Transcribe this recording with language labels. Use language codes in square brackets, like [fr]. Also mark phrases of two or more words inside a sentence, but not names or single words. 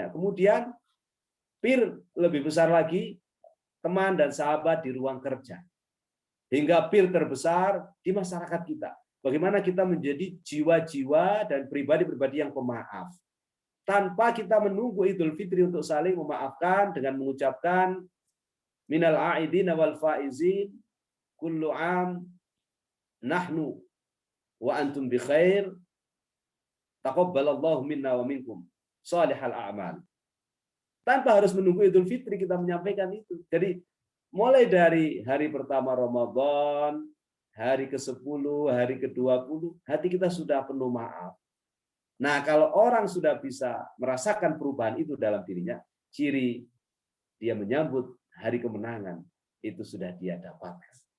[id] Kemudian peer lebih besar lagi, teman dan sahabat di ruang kerja. Hingga peer terbesar di masyarakat kita. Bagaimana kita menjadi jiwa-jiwa dan pribadi-pribadi yang pemaaf. Tanpa kita menunggu Idul Fitri untuk saling memaafkan dengan mengucapkan [ar] من العائدين والفائزين كل عام نحن وأنتم بخير تقبل الله منا ومنكم صالح الأعمال. [id] Tanpa harus menunggu Idul Fitri kita menyampaikan itu. Jadi mulai dari hari pertama Ramadan, hari ke-10, hari ke-20, hati kita sudah penuh maaf. Nah, kalau orang sudah bisa merasakan perubahan itu dalam dirinya, ciri dia menyambut hari kemenangan, itu sudah dia dapatkan.